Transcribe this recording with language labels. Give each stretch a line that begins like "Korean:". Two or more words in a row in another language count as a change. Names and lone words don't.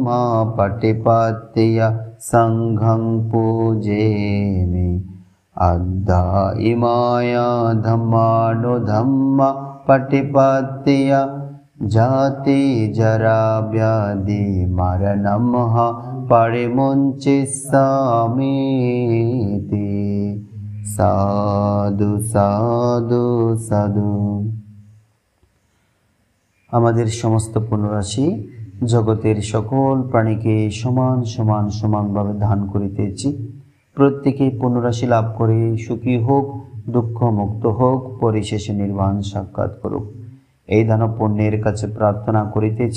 Pali: पटिपत्य संघं पूजेमि अद्धा इमाया धम्मानुधम्म पटिपत्य जाति जरा व्याधि मरणं परिमुञ्चिष्यामीति साधु साधु साधु।
Bangla: আমাদের সমস্ত পুনরাশি জগতের সকল প্রাণীকে সমান সমান সমানভাবে দান করিতেছি। প্রত্যেকে পুনরাশি লাভ করে সুখী হোক, দুঃখ মুক্ত হোক, পরিশেষে নির্বাণ সাক্ষাৎ করুক, এই দান পুণ্যের কাছে প্রার্থনা করিতেছি।